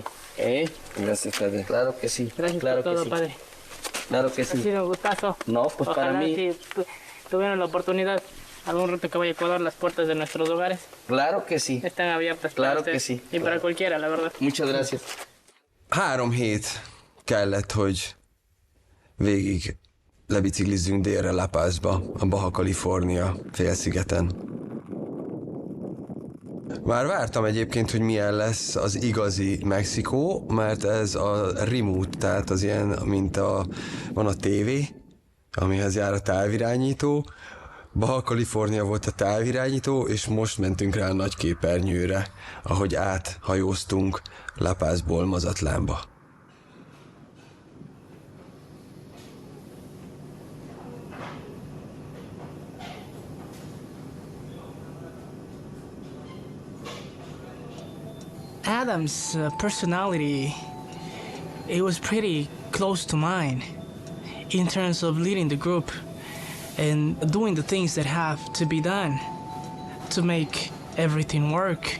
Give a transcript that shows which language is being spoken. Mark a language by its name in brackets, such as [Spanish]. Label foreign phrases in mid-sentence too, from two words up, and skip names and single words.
[Spanish] Gracias, Padre. Claro que sí. Gracias claro por todo, que sí. Padre. Claro que Ha sí. sido un gustazo. No, pues Ojalá para mí. si tuvieran la oportunidad, algún rato que vaya a Ecuador, las puertas de nuestros hogares Claro que sí. están abiertas Claro para que usted sí. y para cualquiera, la verdad. Muchas gracias. [Hungarian] 3 hét kellett, hogy végig lebiciklizzünk délre La Pazba, a Baja California félszigeten. Már vártam egyébként, hogy milyen lesz az igazi Mexikó, mert ez a remote, tehát az ilyen, van a tévé, amihez jár a távirányító, Baja California volt a távirányító, és most mentünk rá a nagy képernyőre, ahogy áthajóztunk La Pazból Mazatlánba. [English] Adam's personality, it was pretty close to mine in terms of leading the group and doing the things that have to be done to make everything work.